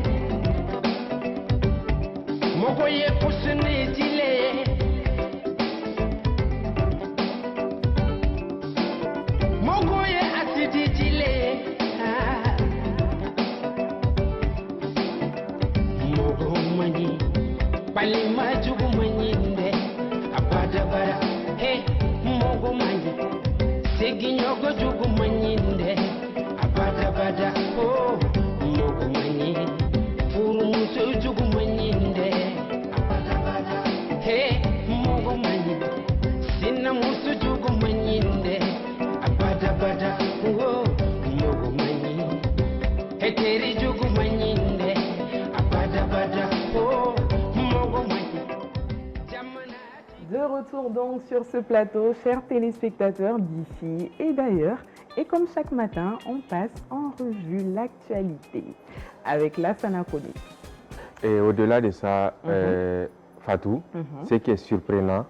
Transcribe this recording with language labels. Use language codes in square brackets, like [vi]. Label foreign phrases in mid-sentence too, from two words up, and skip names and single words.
[bm] mogo ye kusini jile mogo ye asidi jile mogo manyi palima jugu manyinde abadabara he mogo manyi segi nyogo jugu manyinde abadabada oh mogo manyi furu muso jugu manyinde abadabada he mogo manyi sina muso jugu manyinde abadabada oh mogo manyi heteri jugu manyinde abadabada oh mogo manyi jamana. [fr] De retour donc sur ce plateau, chers téléspectateurs d'ici et d'ailleurs. Et comme chaque matin, on passe en revue l'actualité avec Lassana Koné. Et au-delà de ça, Fatou, ce qui est surprenant,